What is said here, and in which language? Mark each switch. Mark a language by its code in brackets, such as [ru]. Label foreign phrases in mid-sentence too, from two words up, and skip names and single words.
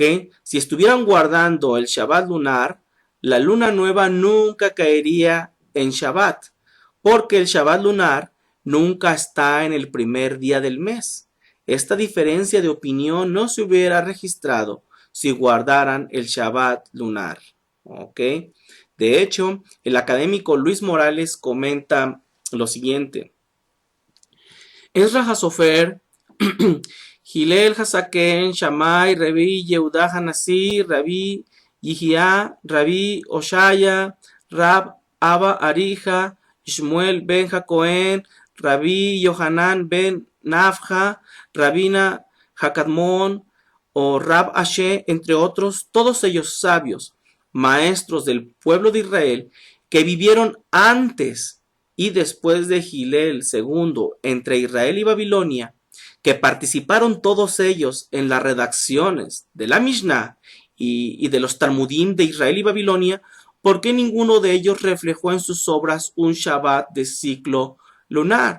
[es] Si estuvieran guardando el Shabbat lunar, la luna nueva nunca caería en Shabbat, porque el Shabbat lunar nunca está en el primer día del mes. Esta diferencia de opinión no se hubiera registrado si guardaran el Shabbat lunar. ¿Ok? De hecho, el académico Luis Morales comenta lo siguiente: Ezra Hasofer, Hillel Hasaken, Shammai, Rabbi Yehuda Hanassi, Rabbi Yihia, Rabbi Oshaya, Rab Abba Arija, Shmuel ben Jacoen, Rabbi Yohanan ben Nafja, Rabina Hakadmon o Rab Ashe, entre otros, todos ellos sabios, maestros del pueblo de Israel, que vivieron antes y después de Gilel II entre Israel y Babilonia, que participaron todos ellos en las redacciones de la Mishnah y de los Talmudim de Israel y Babilonia, ¿por qué ninguno de ellos reflejó en sus obras un Shabbat de ciclo lunar?